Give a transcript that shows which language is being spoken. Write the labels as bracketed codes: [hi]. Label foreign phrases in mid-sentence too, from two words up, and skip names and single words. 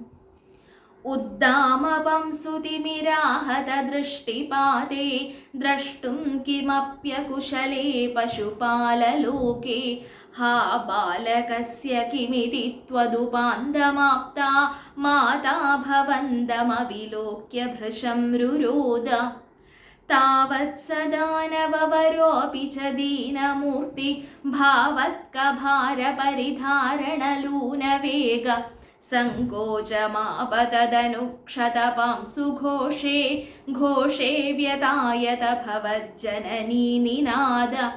[sa] ഉദ്ദാമപംസുതിമിരാഹതദൃഷ്ടിപാതേ ദ്രഷ്ടും കിമപ്യകുശലേ പശുപാലലോകേ. ഹാ ബാലകസ്യ കിമിതി ത്വദുപാന്തമാപ്താ മാതാ ഭവന്തമവിലോക്യ ഭൃശം രുരോദ. താവത്സദാനവവരോऽपि च दीनमूर्ति भावत्कभारपरिधारणलूनवेग. सङ्कोचमापतदनुक्षतपांसुघोषे घोषे व्यतायत भवज्जननी निनाद.